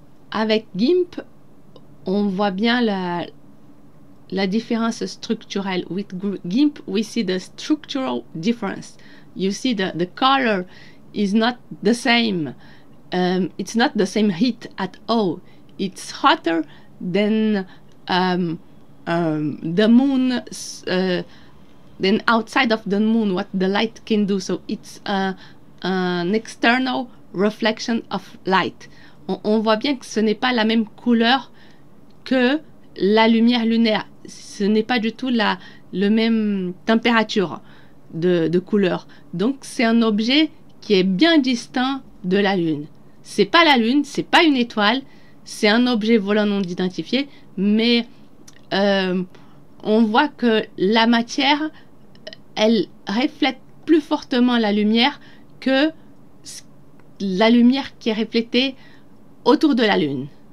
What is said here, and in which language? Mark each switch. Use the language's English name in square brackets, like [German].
[French] Avec GIMP, on voit bien la différence structurelle. [English] With GIMP, we see the structural difference. You see the color is not the same. It's not the same heat at all. It's hotter than the moon, then outside of the moon, what the light can do. So it's an external reflection of light. [French] on voit bien que ce n'est pas la même couleur que la lumière lunaire. Ce n'est pas du tout la même température de couleur. Donc c'est un objet qui est bien distinct de la Lune. C'est pas la Lune, c'est pas une étoile, c'est un objet volant non identifié, mais on voit que la matière, elle reflète plus fortement la lumière que la lumière qui est reflétée autour de la Lune.